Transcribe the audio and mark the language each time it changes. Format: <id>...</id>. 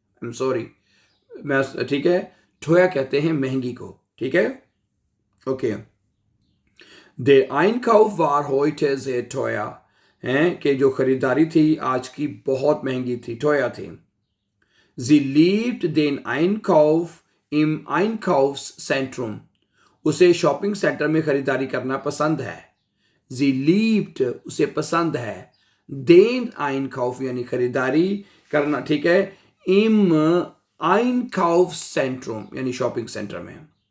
<en>I'm sorry,</en> <hi>मैं ठीक है, teuer कहते हैं महंगी को, ठीक है।</hi> <de>ओके, Der Einkauf war heute sehr teuer।</de> <hi>कि जो खरीदारी थी आज की बहुत महंगी थी, teuer थी।</hi> <de>Sie liebt den Einkauf im Einkaufszentrum।</de> <hi>उसे शॉपिंग सेंटर में खरीदारी करना पसंद है।</hi> <de>Sie liebt</de> <hi>उसे पसंद है। Den Einkauf यानी खरीदारी करना, ठीक है,</hi> <de>im Einkaufszentrum</de> <hi>यानी शॉपिंग सेंटर में।</hi>